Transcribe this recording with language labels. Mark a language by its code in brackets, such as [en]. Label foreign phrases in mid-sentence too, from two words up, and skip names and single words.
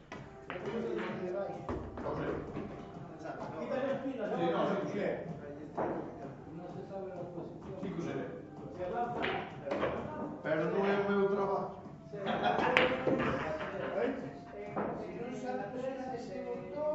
[gl] Non sei. [es] Quítale las pilas, Sí, no, sí, sí. No se sabe la posición. Sí, que seré. Se lanza. [gl] Pero non é o meu traballo. Si non sabes,